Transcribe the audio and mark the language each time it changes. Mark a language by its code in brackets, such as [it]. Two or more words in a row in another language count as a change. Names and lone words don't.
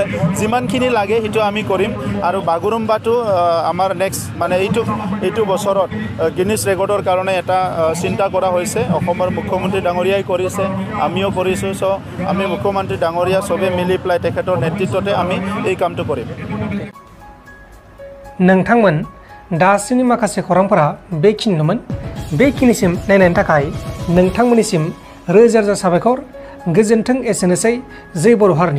[as] যিমানখিনি লাগে সেইটো আমি কৰিম। আৰু বাগৰুম্বাটো আমাৰ নেক্সট মানে এইটো বছৰত গিনিছ ৰেকৰ্ডৰ কাৰণে এটা চিন্তা কৰা হৈছে। অসমৰ মুখ্যমন্ত্ৰী ডাঙৰীয়াই কৰিছে, আমিও কৰিছোঁ। আমি মুখ্যমন্ত্ৰী ডাঙৰীয়া চবে মিলি পেলাই তেখেতৰ নেতৃত্বতে আমি এই কামটো কৰিম। [brx] नोंथांमोन दासिमनि माखासे खौरांफोरा बेखिनिनोमोन। बेखिनिसिम नायनायनि थाखाय नोंथांमोननिसिम रोजा रोजा साबायखर। गोजोन्थों। एसेनोसै। जै बर' हारिनि।